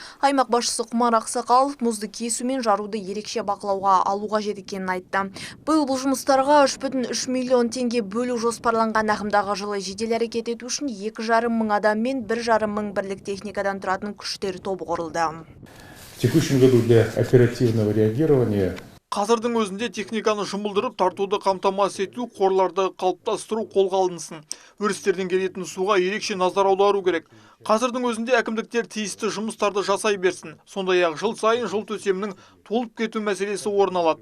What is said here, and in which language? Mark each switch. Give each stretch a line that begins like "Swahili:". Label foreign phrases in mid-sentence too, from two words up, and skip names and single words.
Kazakh: Аймақ басшысы Құмар Ақсақалов мұзды кесу мен жаруды ерекше бақылауға алуға жет екенін айтты. Биыл бұл жұмыстарға 3,3 миллион теңге бөлу жоспарланған. Ағымдағы жылы жедел әрекет ету үшін 2,5 мың адам мен 1,5 мың бірлік техникадан тұратын күштер тобы құрылды.
Russian: В текущем году для оперативного реагирования
Kazakh: қазірдің өзінде техниканы жұмылдырып тартуды қамтамасыз ету, қорларды қалыптастыру қолға алынсын. Өрістерден келетін суға ерекше назар аудару керек. Қазірдің өзінде әкімдіктер тиісті жұмыстарды жасай берсін. Сондай-ақ жыл сайын жол төсемінің толып кету мәселесі орын алады.